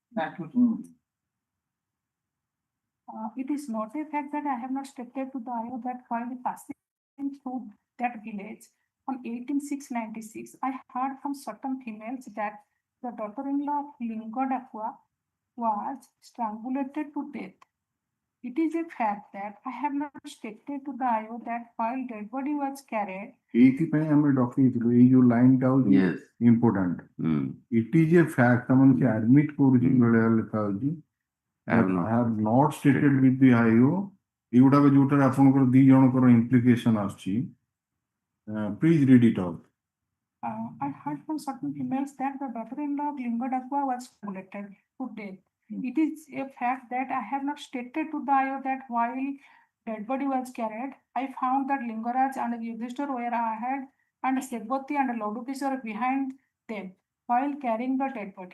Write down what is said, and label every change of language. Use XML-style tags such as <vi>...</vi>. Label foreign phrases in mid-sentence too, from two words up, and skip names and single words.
<en>It is not a fact that I have not stated to the IO that while passing through that village on 18/6/96, I heard from certain females that the daughter-in-law of Linga Dakwa was strangulated to death. It is a fact that I have not stated to the IO that while dead body was carried.</en> <or>ଏଇଥିପାଇଁ ଆମେ ଡକେଇଥିଲୁ ଏଇ ଯୋଉ ଲାଇନଟା ହଉଛି</or> <en>yes important it is a fact</en> <or>ତମେ କି ଆଡମିଟ୍ କରୁଛି ବେଳେ ଲେଖା ହଉଛି</or> <en>I have not stated with the IO</en> <or>ଏଗୁଡାକ ଯୋଉଟାରେ ଆପଣଙ୍କର ଦି ଜଣଙ୍କର ଇମ୍ପ୍ଲିକେସନ ଆସୁଛି</or> <en>please read it out. I heard from certain females that the daughter-in-law of Linga Dakwa was strangulated to death. It is a fact that I have not stated to the IO that while dead body was carried, I found that Lingaraj and Yudhishthir were ahead and Seboti and Lodukis were behind them while carrying the dead body.</en>